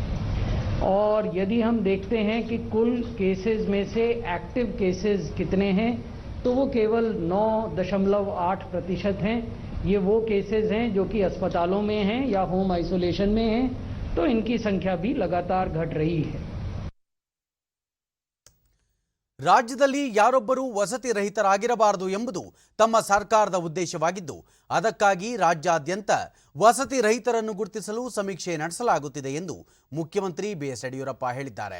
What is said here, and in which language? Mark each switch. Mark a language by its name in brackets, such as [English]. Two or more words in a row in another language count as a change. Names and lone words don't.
[Hindi] और यदि हम देखते हैं कि कुल केसेस में से [English] active cases [Hindi] कितने हैं तो वो केवल 9.8% हैं. ये वो केसेस हैं जो कि अस्पतालों में हैं या [English] home isolation [Hindi] में हैं, तो इनकी संख्या भी लगातार घट रही है. [Kannada] ರಾಜ್ಯದಲ್ಲಿ ಯಾರೊಬ್ಬರೂ ವಸತಿ ರಹಿತರಾಗಿರಬಾರದು ಎಂಬುದು ತಮ್ಮ ಸರ್ಕಾರದ ಉದ್ದೇಶವಾಗಿದ್ದು ಅದಕ್ಕಾಗಿ ರಾಜ್ಯಾದ್ಯಂತ ವಸತಿ ರಹಿತರನ್ನು ಗುರುತಿಸಲು ಸಮೀಕ್ಷೆ ನಡೆಸಲಾಗುತ್ತಿದೆ ಎಂದು ಮುಖ್ಯಮಂತ್ರಿ ಬಿಎಸ್ ಯಡಿಯೂರಪ್ಪ ಹೇಳಿದ್ದಾರೆ.